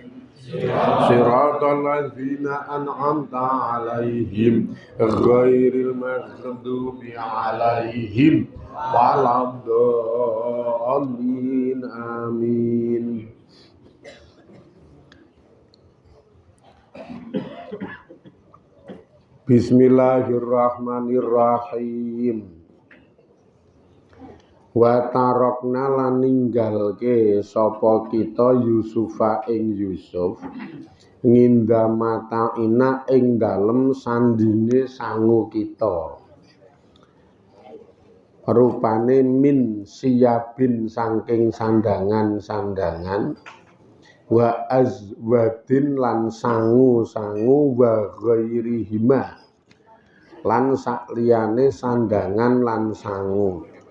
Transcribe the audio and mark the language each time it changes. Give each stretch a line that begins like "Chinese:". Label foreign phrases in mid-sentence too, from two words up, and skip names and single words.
Arabic: صراط الذين أنعمت عليهم غير المغضوب عليهم ولا الضالين. Amin. Bismillahirrahmanirrahim. وتركنا
Javanese: lan ninggalke sapa kita Yusufa ing Yusuf nginda mataina ing dalem sandine sangu kita rupane
Arabic: من ثياب
Javanese: saking sandangan-sandangan
Arabic: وأزواد
Javanese: lan sangu-sangu
Arabic: وغيرهما
Javanese: lan sakliyane sandangan lan sangu